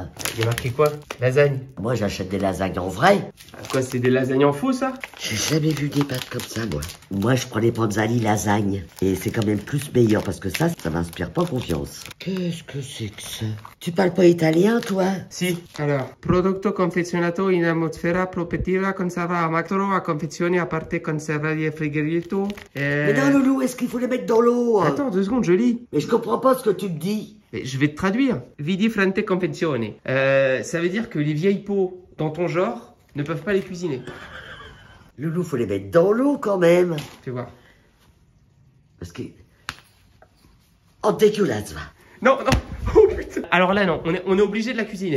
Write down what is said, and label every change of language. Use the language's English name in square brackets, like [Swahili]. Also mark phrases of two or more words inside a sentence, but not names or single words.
[French] Il y a marqué quoi? Lasagne. Moi, j'achète des lasagnes en vrai. Quoi, c'est des lasagnes en faux, ça? J'ai jamais vu des pâtes comme ça, moi. Moi, je prends les panzani lasagne. Et c'est quand même plus meilleur, parce que ça m'inspire pas confiance. Qu'est-ce que c'est que ça? Tu parles pas italien, toi? Si. Alors, [Italian] prodotto confezionato in atmosfera protettiva conserva a macro a confezioni a parte conservati e frigorito. [French] Mais non, Loulou, est-ce qu'il faut les mettre dans l'eau? Attends, 2 secondes, je lis. Mais je comprends pas ce que tu me dis. Mais je vais te traduire. [Italian] Vidi frante confezione. [French] Ça veut dire que les vieilles peaux dans ton genre ne peuvent pas les cuisiner. Loulou, faut les mettre dans l'eau quand même. Fais voir. Parce que... Oh, dégueulasse, va. Non, non. Oh putain. Alors là, non, on est obligé de la cuisiner.